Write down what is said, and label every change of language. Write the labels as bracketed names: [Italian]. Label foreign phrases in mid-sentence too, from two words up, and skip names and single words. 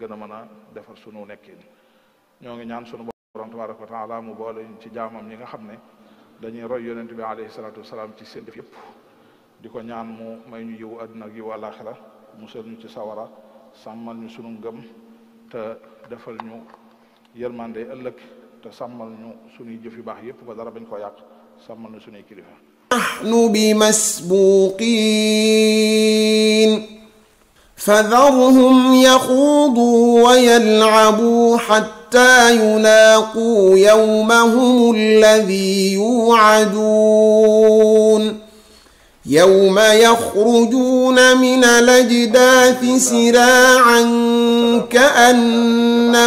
[Wolof] gën a mën a defar sunu nekkin ñoo ngi ñaan sunu borom [Arabic] تبارك وتعالى [Wolof] mu boole ci jaamam ñi nga xam ne dañuy roy yonent bi [Arabic] عليه الصلاة والسلام [Wolof] ci seen def yëpp di ko ñaan mu may ñu yiwu àdduna ak yiwu àlaxira musal ñu ci sawara sàmmal ñu sunu ngëm te defal ñu yërmande ëllëg te sàmmal ñu sunuy jëf yu baax yëpp ba dara bañ ko yàq sàmmal ñu sunuy kilifa [Arabic] نحن بمسبوقين فذرهم يخوضوا ويلعبوا حتى يلاقوا يومهم الذي يوعدون يوم يخرجون من الأجداث سراعا كأنهم.